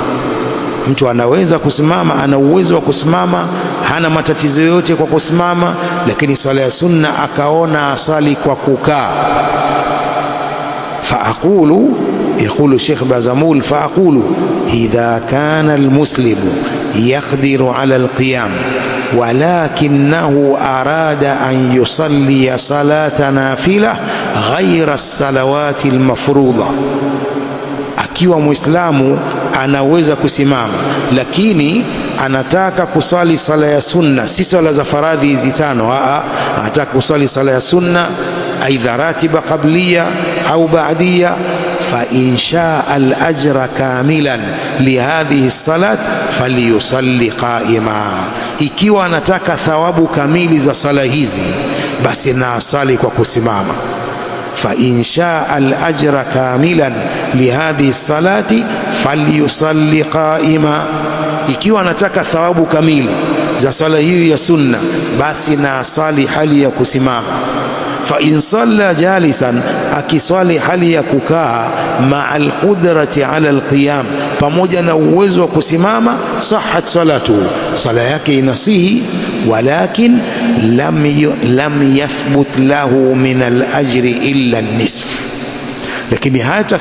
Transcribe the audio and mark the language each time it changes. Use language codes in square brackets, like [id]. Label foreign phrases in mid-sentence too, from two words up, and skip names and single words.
[sw] Mtu anaweza kusimama, ana uwezo wa kusimama, hana matatizo yote kwa kusimama, lakini sala ya sunna akaona asali kwa kukaa. [ar] فأقول، يقول الشيخ بازمول، فأقول إذا كان المسلم يقدر على القيام ولكنه أراد أن يصلي صلاة نافلة غير الصلوات المفروضة, [sw] akiwa Muislamu anaweza kusimama lakini anataka kusali sala ya sunna, si sala za faradhi hizi tano, anataka kusali sala ya sunna, aidha [ar] راتبة قبلية أو بعدية, فإن شاء الأجر كاملا لهذه الصلاة فليصل قائما, [sw] ikiwa anataka thawabu kamili za sala hizi basi na asali kwa kusimama. [ar] فإن شاء الأجر كاملا لهذه الصلاة فليصل قائما, [sw] ikiwa anataka thawabu kamili za sala hiyo ya sunna basi na asali hali ya kusimama. [ar] فإن صلى جالسا, [sw] akiswali hali ya kukaa, [ar] مع القدرة على القيام, [sw] pamoja na uwezo wa kusimama, sahhat [ar] salatu, [sw] sala yake inasihi, [ar] ولكن لم يثبت له من الأجر إلا نصف, [sw] lakini hata